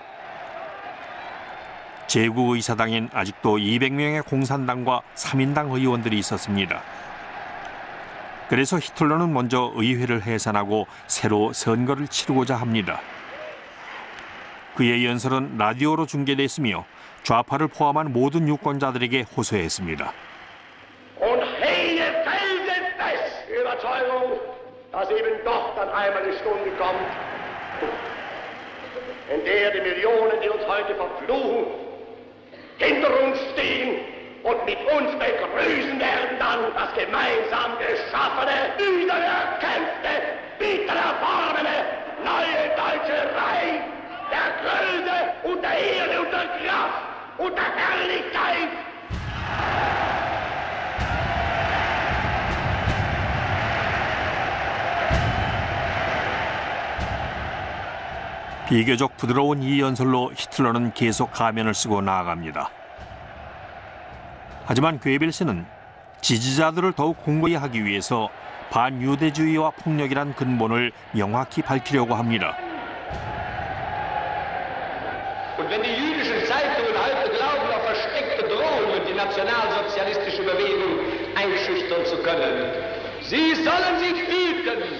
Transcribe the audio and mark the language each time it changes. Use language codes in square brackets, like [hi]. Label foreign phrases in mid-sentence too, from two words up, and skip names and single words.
[ko] 제국의사당엔 아직도 200명의 공산당과 3인당 의원들이 있었습니다. 그래서 히틀러는 먼저 의회를 해산하고 새로 선거를 치르고자 합니다. 그의 연설은 라디오로 중계됐으며 좌파를 포함한 모든 유권자들에게 호소했습니다. [de] Und hege felsenfest Überzeugung, dass eben doch dann einmal die Stunde kommt, in der die Millionen, die uns heute verfluchen, hinter uns stehen und mit uns begrüßen werden dann das gemeinsam geschaffene, wiedererkämpfte, bitter erworbene, neue deutsche Reich der Größe und der Ehre und der Kraft und der Herrlichkeit. [ko] 비교적 부드러운 이 연설로 히틀러는 계속 가면을 쓰고 나아갑니다. 하지만 괴벨스는 지지자들을 더욱 공고히 하기 위해서 반유대주의와 폭력이란 근본을 명확히 밝히려고 합니다. [de] Und wenn die jüdischen Zeitungen heute glauben, auf versteckte Drohungen die nationalsozialistische Bewegung einschüchtern zu können, sie sollen sich hüten.